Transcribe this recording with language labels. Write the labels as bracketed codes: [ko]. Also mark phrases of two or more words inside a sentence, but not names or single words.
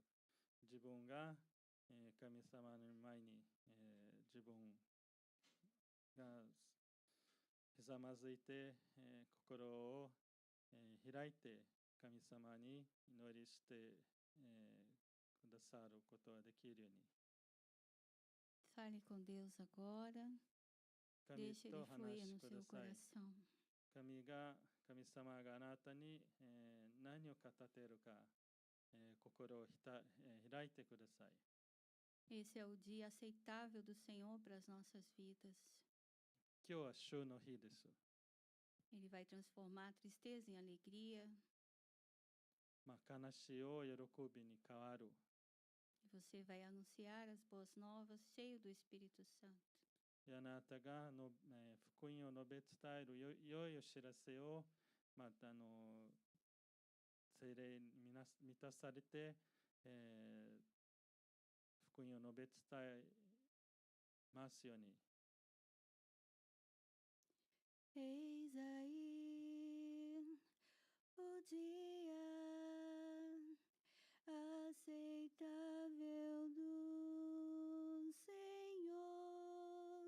[ja] 自分が、神様の前に、自分がひざまずいて、心を、開いて神様に祈りして、くださることができるように。 [pt] Fale com Deus agora. [ja] 神 [pt] Deixe [ja] と [pt] Ele [ja] 話 [pt] fluir [ja] し [pt] no [ja] く [pt] seu [ja] ださい。 [pt] coração. [ja] 神様があなたに、何を語っているか、心を開いてください。 [pt] Esse é o dia aceitável do Senhor para as nossas vidas. [ja] 今日は主の日です。 [pt] Ele vai transformar a tristeza em alegria. [ja] 悲しいを喜びに変わる。 [pt] E você vai anunciar as boas novas, cheio do Espírito Santo. [ja] あなたが福音を述べ伝える良いお知らせを、また聖霊に満たされて、福音を述べ伝えますように。 [pt] Eis aí o dia aceitável do Senhor.